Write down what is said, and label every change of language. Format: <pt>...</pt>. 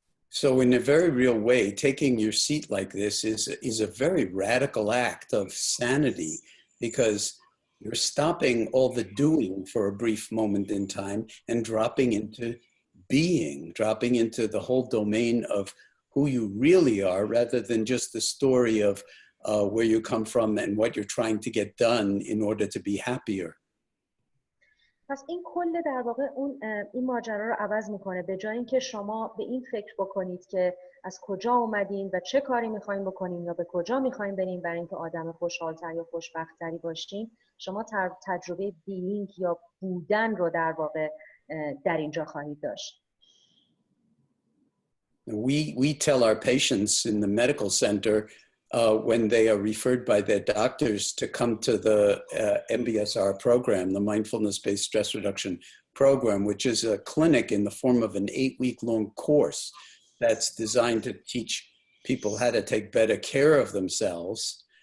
<en>So in a very real way, taking your seat like this is a very radical act of sanity, because you're stopping all the doing for a brief moment in time and dropping into being, dropping into the whole domain of who you really are, rather than just the story of where you come from and what you're trying to get done in order to be happier.</en> <fa>پس این کل در واقع این ماجرا رو عوض میکنه. به جای اینکه شما به این فکر بکنید که از کجا اومدین و چه کاری میخواین بکنین یا به کجا میخواین برین برای اینکه آدم خوشحالتر یا خوشبختری باشین، شما تجربه بینگ یا بودن رو در واقع در اینجا خواهید داشت.</fa> <en>We tell our patients in the medical center when they are referred by their doctors to come to the MBSR program, the Mindfulness-Based Stress Reduction Program, which is a clinic in the form of an 8-week-long course that's designed to teach people how to take better care of themselves.</en>